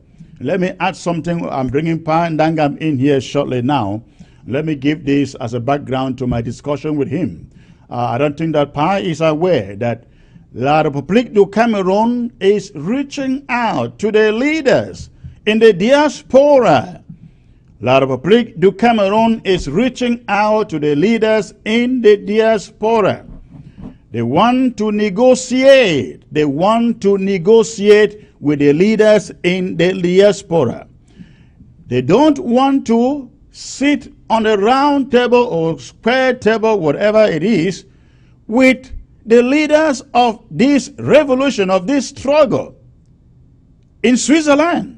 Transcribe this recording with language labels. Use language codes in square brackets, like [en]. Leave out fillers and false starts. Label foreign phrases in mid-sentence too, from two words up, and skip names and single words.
[en] Let me add something. I'm bringing Pa Ndangam in here shortly now. Let me give this as a background to my discussion with him. I don't think that Pa is aware that La République du Cameroon is reaching out to the leaders in the diaspora. La République du Cameroon is reaching out to the leaders in the diaspora. They want to negotiate. They want to negotiate with the leaders in the diaspora. They don't want to sit on a round table or square table, whatever it is, with the leaders of this revolution, of this struggle in Switzerland.